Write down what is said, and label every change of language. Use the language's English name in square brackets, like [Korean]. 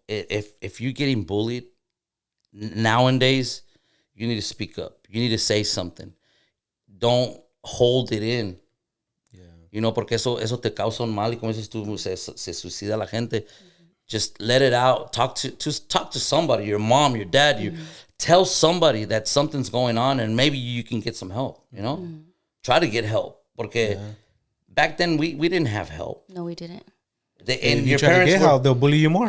[English] If you're getting bullied, nowadays, you need to speak up. You need to say something. Don't hold it in. Yeah. [Spanish] Porque eso te causa un mal y como dices tú, se suicida la gente. [English] Mm-hmm. Just let it out. Talk to somebody, your mom, your dad. You tell somebody that something's going on and maybe you can get some help, Mm-hmm. Try to get help. Porque back then we didn't have help. No, we didn't. And your parents to get help, they'll bully you more.